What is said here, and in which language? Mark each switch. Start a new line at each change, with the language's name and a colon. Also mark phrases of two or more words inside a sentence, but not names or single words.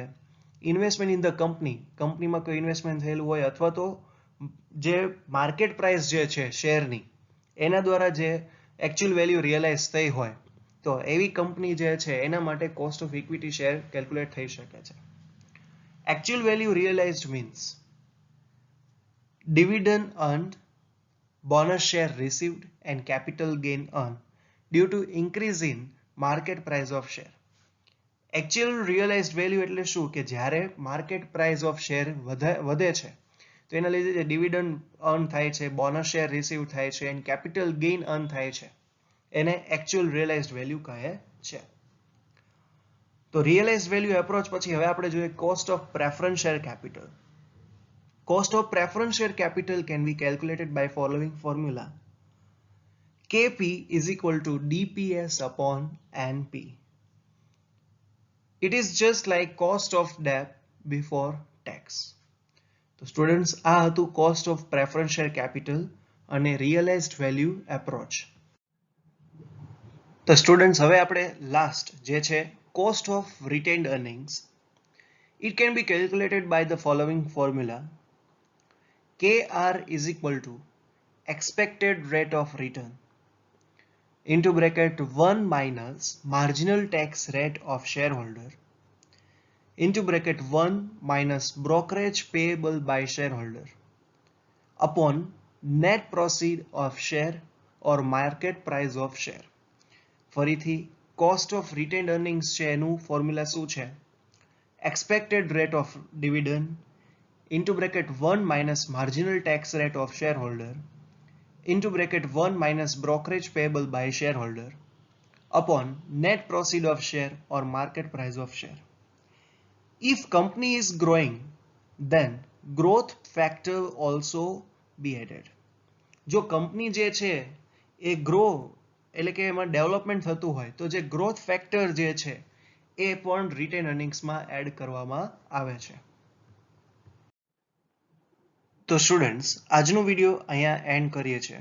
English: investment in the company,
Gujarati: કંપનીમાં કોઈ ઇન્વેસ્ટમેન્ટ થયેલું હોય અથવા તો જે
English: market price
Gujarati: જે છે શેરની એના દ્વારા જે
English: actual value realize
Gujarati: થઈ હોય તો એવી કંપની જે છે એના માટે
English: cost of equity share calculate
Gujarati: થઈ શકે છે.
English: Actual value realized means dividend earned, bonus share received and capital gain earned due to increase in market price of share. Actual realized value
Gujarati: એટલે શું કે જ્યારે
English: market price of share
Gujarati: વધે છે તો એના લીધે જે
English: dividend earn
Gujarati: થાય છે,
English: bonus share receive
Gujarati: થાય છે
English: and capital gain earn
Gujarati: થાય છે એને
English: actual realized value
Gujarati: કહે છે. તો
English: realized value approach
Gujarati: પછી હવે આપણે જોઈએ
English: cost of preference share capital. cost of preference share capital can be calculated by following formula. KP is equal to DPS upon NP. It is just like cost of debt before tax.
Gujarati: તો સ્ટુડન્ટ્સ આ હતું
English: cost of preference share capital
Gujarati: અને
English: realized value approach.
Gujarati: તો સ્ટુડન્ટ્સ હવે આપણે લાસ્ટ જે છે
English: cost of retained earnings. It can be calculated by the following formula. KR is equal to expected rate of return into bracket 1 minus marginal tax rate of shareholder into bracket 1 minus brokerage payable by shareholder upon net proceed of share or market price of share.
Gujarati: ફરીથી
English: cost of retained earnings
Gujarati: છે એનું ફોર્મ્યુલા શું છે?
English: Expected rate of dividend into bracket 1 minus marginal tax rate of shareholder into bracket 1 minus brokerage payable by shareholder upon net proceed of share or market price of share. If company is growing, then growth factor also be added.
Gujarati: જો કંપની જે છે એ ગ્રો એટલે કે એમાં ડેવલપમેન્ટ થતું હોય તો જે
English: growth factor
Gujarati: જે છે એ પણ
English: retain earningsમાં add
Gujarati: કરવામાં આવે છે. તો સ્ટુડન્ટ્સ આજનો વિડીયો અહીંયા એન્ડ કરીએ છીએ.